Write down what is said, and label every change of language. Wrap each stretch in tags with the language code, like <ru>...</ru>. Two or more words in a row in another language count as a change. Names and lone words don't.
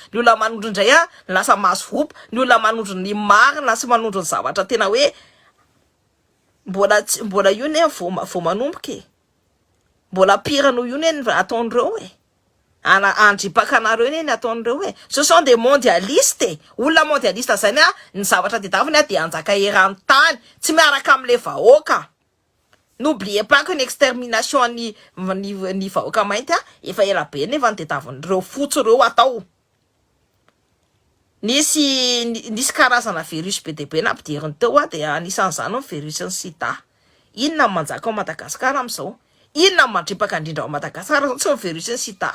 <mg>Ny olona manondro indray lasa maso vopa. Ny olona manondro ny marina sy manondro ny zavatra tena hoe mbola io ne vao manomboka e. Mbola pire noho io ne ataondreo e. Andripaka anareo ne ataondreo e.</mg> <fr>Ce sont des mondialistes.</fr> <mg>Olona mondialiste zany ny zavatra tedaviny de anjaka eran-tany tsy miaraka am'le vahoaka.</mg> <fr>N'oubliez pas que l'extermination</fr> <mg>ny vahoaka mainty efa ela be nefa tedavindreo fotsy reo atao. Nisy karazana virus be debe nampidiriny teo de anisan'izany ny virus ny sida. Inona manjaka ao Madagasikara am'izao? Inona mandripaka indrindra ao Madagasikara tsy ny virus ny sida.</mg>